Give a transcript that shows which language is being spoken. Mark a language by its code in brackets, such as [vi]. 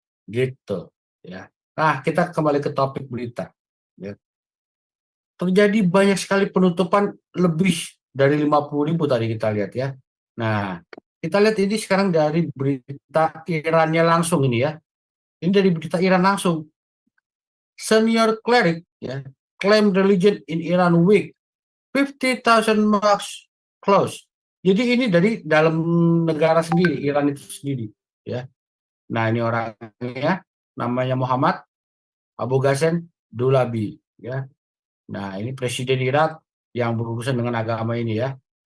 [id] Gitu, ya. Nah, kita kembali ke topik berita. Ya. Terjadi banyak sekali penutupan, lebih dari 50.000 tadi kita lihat ya. Nah, kita lihat ini sekarang dari berita Irannya langsung ini ya. Ini dari berita Iran langsung. [en] Senior cleric ya, claim religion in Iran weak. 50,000 mosques close. [id] Jadi ini dari dalam negara sendiri, Iran itu sendiri ya. Nah, ini orangnya namanya Muhammad Abu Ghassan Dulabi ya. Nah, ini presiden Irak yang berurusan dengan agama ini ya.